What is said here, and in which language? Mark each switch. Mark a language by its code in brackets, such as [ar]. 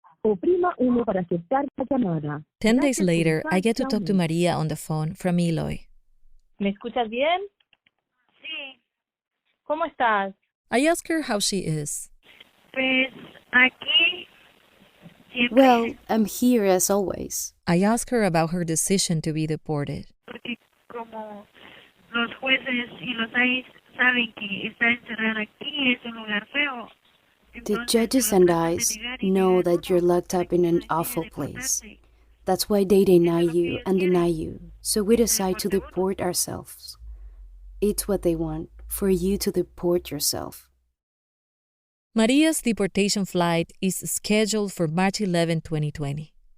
[en] 10 days later, I get to talk to Maria on the phone from Eloy. [es] ¿Me escuchas bien? Sí. ¿Cómo estás? [en] I ask her how she is. [es] Pues aquí. [en] Well, I'm here as always. I ask her about her decision to be deported. [es] Porque como los jueces y los jueces saben que está encerrada aquí es un lugar feo. [en] The judges and I know that you're locked up in an awful place. That's why they deny you and deny you. So we decide to deport ourselves. It's what they want, for you to deport yourself. Maria's deportation flight is scheduled for March 11, 2020.